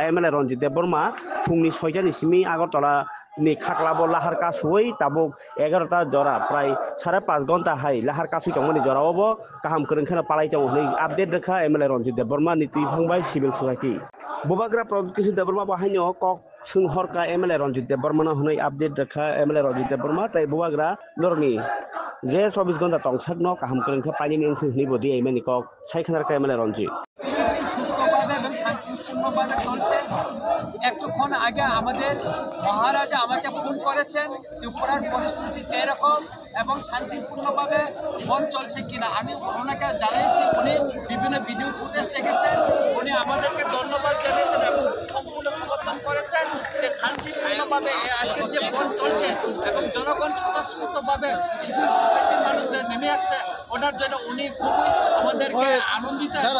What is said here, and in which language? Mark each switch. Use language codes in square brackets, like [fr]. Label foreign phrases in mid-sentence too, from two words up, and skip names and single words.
[trp] एमएलए रंजित देबबर्मा फुंनि 6टा निसिमी आगरतला नि खाकलाबो लाहार कासुई ताबुक 11टा जरा प्राय 5.5 घंटा हाय लाहार कासुई तंगमनि जरावबो गाहाम खोरंखना पालाय तंग हनै आपडेट रेखा एमएलए रंजित देबबर्मा नीति फंबाय [en] civil society [trp] बुबाग्रा प्रदुकिसु देबबर्मा बाहायनो कक सोंहरका एमएलए रंजित देबबर्मा हनै आपडेट रेखा एमएलए रंजित देबबर्मा ताई बुबाग्रा नरनि जे 24 घंटा तंगसागनो गाहाम खोरंखा पाइनि ओंसोलनि बदि एमएलए कक साइखानारका एमएलए रंजित [bn] সুস্থভাবে এবং শান্তিপূর্ণভাবে চলছে। একটুক্ষণ আগে আমাদের মহারাজা আমাকে ফোন করেছেন ত্রিপুরার পরিস্থিতি এরকম এবং শান্তিপূর্ণভাবে বন চলছে কিনা। আমি ওনাকে জানিয়েছি, উনি বিভিন্ন ভিডিও ফুটেজ দেখেছেন, উনি আমাদেরকে ধন্যবাদ জানিয়েছেন এবং সম্পূর্ণ সমর্থন করেছেন যে শান্তিপূর্ণভাবে আজকের যে বন চলছে এবং জনগণ স্বতঃস্ফূর্তভাবে [en] civil society's [bn] মানুষ নেমে যাচ্ছে, ওনার জন্য উনি খুবই আমাদেরকে আনন্দিত।